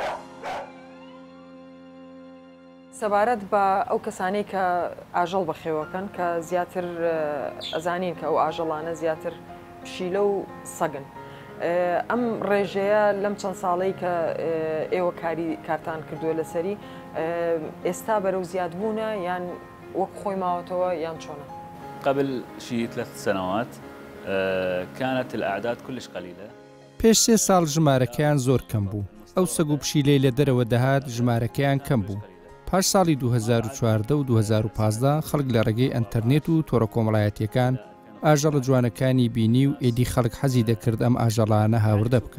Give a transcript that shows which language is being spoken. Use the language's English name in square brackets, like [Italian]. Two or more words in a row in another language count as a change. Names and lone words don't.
[Central Kurdish] سەبارەت بە ئەو کەسانەی کە ئاژەڵ بەخێوەکەن کە زیاتر ئەزانین کە ئەو ئاژەڵانە زیاتر پشیلە و سەگن. ئەم ڕێژەیە لەم چەند ساڵەی کە ئێوە کارتان کردووە لەسەری ئێستا بەرەو زیادبوونە یان وەک خۆی ماوەتەوە یان چۆنە؟ [Arabic] قبل شي 3 سنوات كانت الأعداد كلش قليلة. [Central Kurdish] پێش 3 ساڵ ژمارەکەیان زۆر کەم بوو. ئەو سەگ و پشیلەی لە دەرەوە دەهات ژمارەکەیان کەم بوو. پاش ساڵی 2014 و 2015 خەڵک لە ڕێگەی ئەنتەرنێت و تۆڕە کۆمەڵایەتیەکان ئاژەڵە جوانەکانی بینی و ئێدی خەڵک حەزی دەکرد ئەم ئاژەڵانە هاوردە بکات.